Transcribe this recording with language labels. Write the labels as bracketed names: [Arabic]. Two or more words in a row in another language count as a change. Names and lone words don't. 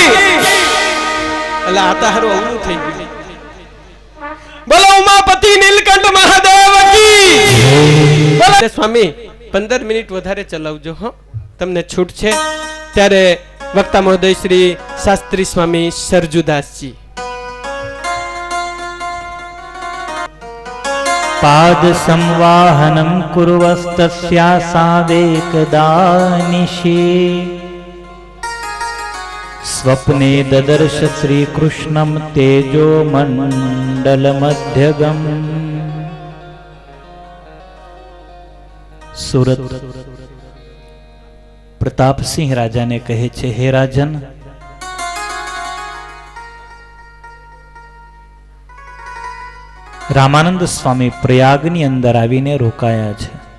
[Gujarati] એટલે આતા હારું અવળું થઈ ગયું. બોલો ઉમાપતિ નીલકંઠ મહાદેવ કી. બોલો સ્વામી 15 મિનિટ વધારે ચલાવજો હો, તમને છૂટ છે. ત્યારે વક્તા મહોદય શ્રી શાસ્ત્રી સ્વામી સરજુદાસજી. [Sanskrit] पाद संवाहनं कुर्वस्तस्यासादेकदानिशि स्वप्ने ददर्श श्रीकृष्णं तेजो मंडलमध्यगम्. [Gujarati] સુરત પ્રતાપસિંહ રાજાને કહે છે, હે રાજન, રામાનંદ સ્વામી પ્રયાગની અંદર આવીને રોકાયા છે.